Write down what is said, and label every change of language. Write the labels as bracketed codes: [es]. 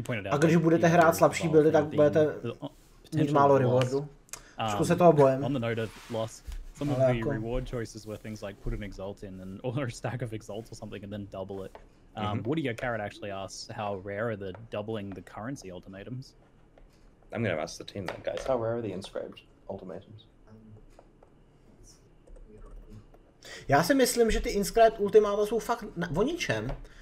[cs] A když budete hrát slabší buildy, tak budete mít málo rewardu. Trošku se toho bojím. [en] Some of the reward choices were things like put an Exalt in or a stack of Exalts or something and then double it. Woody Carrot actually asks how rare are the doubling the currency ultimatums? I'm going to ask the team that, guys. How rare are the Inscribed Ultimatums? [cs] Já si myslím, že ty Inscribed Ultimata jsou fakt o ničem.